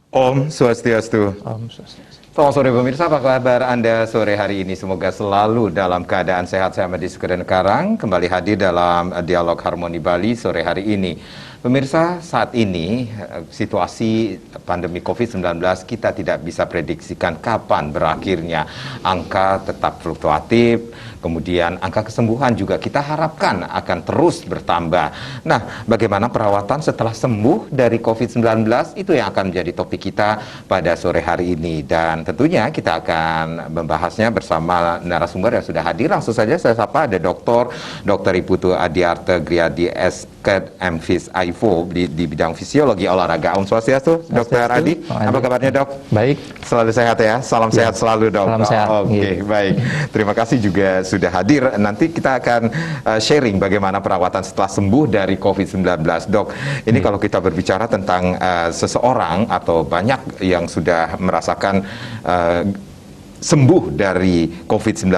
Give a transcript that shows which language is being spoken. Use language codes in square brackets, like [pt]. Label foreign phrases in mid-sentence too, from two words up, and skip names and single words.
[sa] Om Swastiastu. Om Swastiastu. [id] Selamat sore pemirsa, apa kabar Anda sore hari ini? Semoga selalu dalam keadaan sehat. Saya Ahmad Sukadan Karang, kembali hadir dalam Dialog Harmoni Bali sore hari ini. Pemirsa, saat ini situasi pandemi COVID-19 kita tidak bisa prediksikan kapan berakhirnya. Angka tetap fluktuatif, kemudian angka kesembuhan juga kita harapkan akan terus bertambah. Nah, bagaimana perawatan setelah sembuh dari COVID-19? Itu yang akan menjadi topik kita pada sore hari ini. Dan tentunya kita akan membahasnya bersama narasumber yang sudah hadir. Langsung saja saya sapa ada Dr. Iputu Adiarta Griadi SKED MFIS AIFO di bidang fisiologi olahraga. [sa] Om Swastiastu, [id] Dr. Adi. Apa kabarnya, Dok? Baik. Selalu sehat ya? Salam sehat selalu, Dok. Salam sehat. Oke, baik. Terima kasih juga sudah hadir. Nanti kita akan sharing bagaimana perawatan setelah sembuh dari COVID-19, Dok. Ini kalau kita berbicara tentang seseorang atau banyak yang sudah merasakan sembuh dari COVID-19.